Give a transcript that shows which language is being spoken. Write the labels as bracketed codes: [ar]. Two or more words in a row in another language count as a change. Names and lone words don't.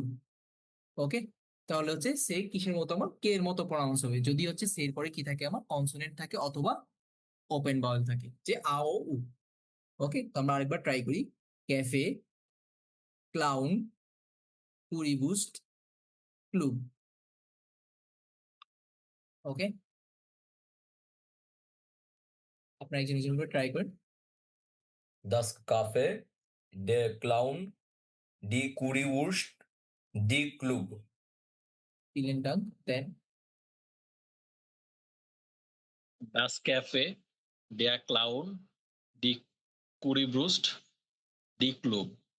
[bn] ওকে, তাহলে হচ্ছে সে কিসের মতো, আমার কে এর মতো প্রনাউন্স হবে যদি হচ্ছে সে এর পরে কি থাকে, আমার কনসোনেন্ট থাকে অথবা ওপেন বাউল থাকে, যে আ ও উ। ওকে, তো আমরা আরেকবার ট্রাই করি, [de] Café, Clown, Currywurst, Club. [bn] ওকে, আপনারা একজন একজন করে ট্রাই করেন। [de] Das Café, der Clown, die Currywurst, die Club. Vielen Dank. Then Das Café, der Clown, die Currywurst, die Club.